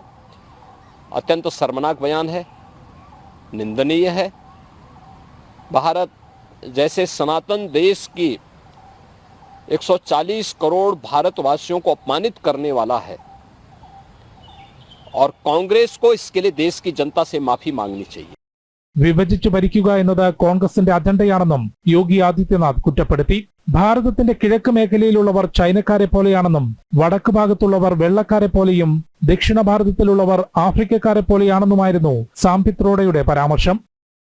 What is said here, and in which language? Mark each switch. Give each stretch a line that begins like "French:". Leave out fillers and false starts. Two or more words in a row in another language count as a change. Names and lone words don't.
Hindi: अत्यंत शर्मनाक बयान है, निंदनीय है. भारत जैसे सनातन देश की 140 करोड़ भारतवासियों को अपमानित करने वाला है और कांग्रेस को इसके लिए देश की जनता से माफी मांगनी चाहिए.
Malayalam: വിഭജിച്ചു ഭരിക്കുക എന്നത് കോൺഗ്രസിന്റെ അജണ്ടയാണെന്നും യോഗി ആദിത്യനാഥ് കുറ്റപ്പെടുത്തി. ഭാരതത്തിന്റെ കിഴക്ക് മേഖലയിലുള്ളവർ ചൈനക്കാരെ പോലെയാണെന്നും വടക്ക് ഭാഗത്തുള്ളവർ വെള്ളക്കാരെ പോലെയും ദക്ഷിണ ഭാരതത്തിലുള്ളവർ ആഫ്രിക്കക്കാരെ പോലെയാണെന്നുമായിരുന്നു സാം പിത്രോഡയുടെ പരാമർശം.